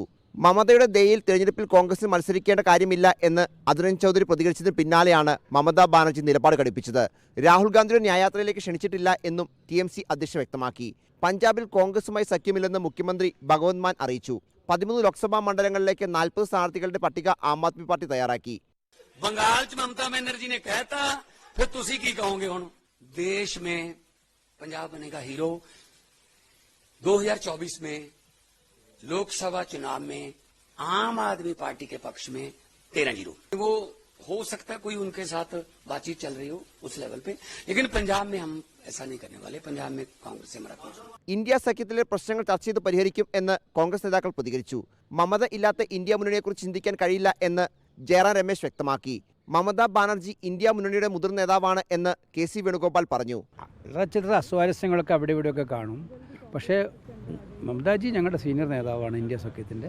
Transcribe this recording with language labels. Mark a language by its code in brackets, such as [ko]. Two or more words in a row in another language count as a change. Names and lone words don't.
[ml] മമതയുടെ ദയയിൽ തെരഞ്ഞെടുപ്പിൽ കോൺഗ്രസിൽ മത്സരിക്കേണ്ട കാര്യമില്ല എന്ന് അധുരൻ ചൗധരി പ്രതികരിച്ചതിന് പിന്നാലെയാണ് മമതാ ബാനർജി നിലപാട് ഘടിപ്പിച്ചത്. രാഹുൽ ഗാന്ധിയുടെ ന്യായയാത്രയിലേക്ക് ക്ഷണിച്ചിട്ടില്ല എന്നും TMC അധ്യക്ഷൻ വ്യക്തമാക്കി. പഞ്ചാബിൽ കോൺഗ്രസുമായി സഖ്യമില്ലെന്ന് മുഖ്യമന്ത്രി ഭഗവന്ത് മാൻ അറിയിച്ചു. 13 ലോക്സഭാ മണ്ഡലങ്ങളിലേക്ക് 40 സ്ഥാനാർത്ഥികളുടെ പട്ടിക ആം ആദ്മി പാർട്ടി തയ്യാറാക്കി. [pa] ਬੰਗਾਲ ਚ ਮਮਤਾ ਬੈਨਰਜੀ ਨੇ ਕਹਿਤਾ ਫਿਰ ਤੁਸੀ ਕੀ ਕਹੋਗੇ ਹੁਣ ਦੇਸ਼ ਮੇਂ ਪੰਜਾਬ ਬਣੇਗਾ ਹੀਰੋ। [hi] 2024 में लोकसभा चुनाव में आम आदमी पार्टी के पक्ष में 13-0 वो हो सकता है कोई उनके साथ बातचीत चल रही हो उस लेवल पे, लेकिन पंजाब में हम ऐसा नहीं करने वाले. पंजाब में कांग्रेस से हमारा [ml] ഇന്ത്യ സഖ്യത്തിലെ പ്രശ്നങ്ങൾ ചർച്ച ചെയ്ത് പരിഹരിക്കും എന്ന് കോൺഗ്രസ് നേതാക്കൾ പ്രതികരിച്ചു. മമത ഇല്ലാത്ത ഇന്ത്യ മുന്നണിയെക്കുറിച്ച് ചിന്തിക്കാൻ കഴിയില്ല എന്ന് ജയറാം രമേശ് വ്യക്തമാക്കി. മമതാ ബാനർജി ഇന്ത്യ മുന്നണിയുടെ മുതിർന്ന നേതാവാണ് എന്ന് KC വേണുഗോപാൽ പറഞ്ഞു. ചില അസ്വാരസ്യങ്ങളൊക്കെ അവിടെ ഇവിടെയൊക്കെ കാണും. പക്ഷേ മമതാജി ഞങ്ങളുടെ സീനിയർ നേതാവാണ് ഇന്ത്യ സഖ്യത്തിൻ്റെ.